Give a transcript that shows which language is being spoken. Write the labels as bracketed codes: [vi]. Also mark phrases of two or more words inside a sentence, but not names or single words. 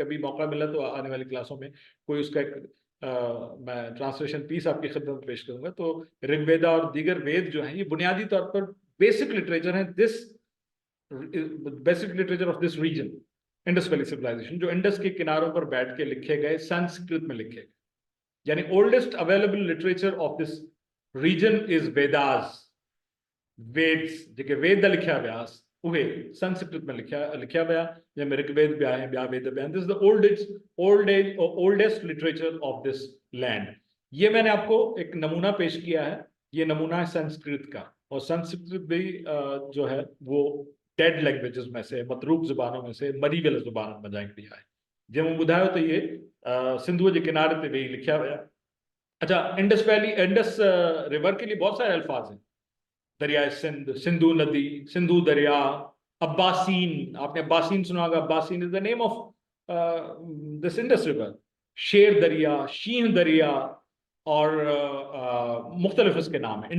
[ur] کبھی موقع ملا تو آنے والی کلاسوں میں کوئی اس کا میں [en] translation piece [ur] آپ کی خدمت میں پیش کروں گا. تو رگویدا اور دیگر وید جو ہیں، یہ بنیادی طور پر [en] basic literature [ur] है, [en] basic literature of this region, Indus Valley civilization, [ur] جو انڈس کے کناروں پر بیٹھ کے لکھے گئے، سنسکرت میں لکھے گئے. [en] यानी oldest available literature of this region is Vedas। [sd] वेद्स जेके वेद लिखिया विया उहे संस्कृत में लिखिया विया, जंहिंमें ऋग्वेद भी आहे, ॿिया वेद भी आहिनि। [en] This is the oldest literature of this land. [ur] یہ میں نے آپ کو ایک نمونہ پیش کیا ہے، یہ نمونہ ہے سنسکرت کا. اور سنسکرت بھی جو ہے وہ [en] dead languages [ur] میں سے، متروک زبانوں میں سے, [sd] मरी वियल ज़ुबाननि में हिकिड़ी आहे। जीअं मूं ॿुधायो त इहे सिंधुअ जे किनारे ते वेही लिखिया विया। [ur] اچھا، انڈس ویلی، انڈس ریور کے لیے بہت سارے الفاظ ہیں. دریا سندھ، سندھو ندی، سندھو دریا، اباسین، آپ نے اباسین سنا ہوگا, [en] Abbaseen is the name of this Indus River. [ur] شیر دریا، شیہ دریا، اور مختلف اس کے نام ہے.